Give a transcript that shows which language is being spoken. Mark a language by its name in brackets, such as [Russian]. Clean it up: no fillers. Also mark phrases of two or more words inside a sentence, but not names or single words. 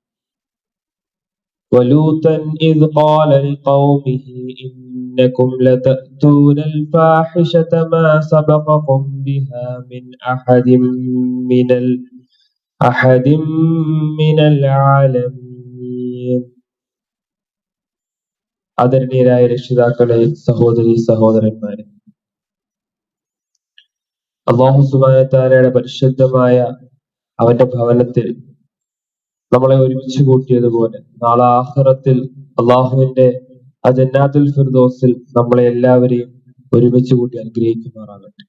[Arabic] ولوطا إذ قال لقومه إنكم لتأتون الفاحشة ما سبقكم بها من أحد من العالمين. [Malayalam] ആദരണീയരായ രക്ഷിതാക്കളെ, സഹോദരി സഹോദരന്മാരെ, [Arabic] الله سبحانه وتعالى [Malayalam] പരിശുദ്ധമായ അവന്റെ ഭവനത്തിൽ നമ്മളെ ഒരുമിച്ച് കൂട്ടിയതുപോലെ നാളെ ആഖിറത്തിൽ അള്ളാഹുവിന്റെ ആ ജന്നാത്തുൽ ഫിർദൗസിൽ നമ്മളെ എല്ലാവരെയും ഒരുമിച്ച് കൂട്ടി അനുഗ്രഹിക്കുമാറാകട്ടെ.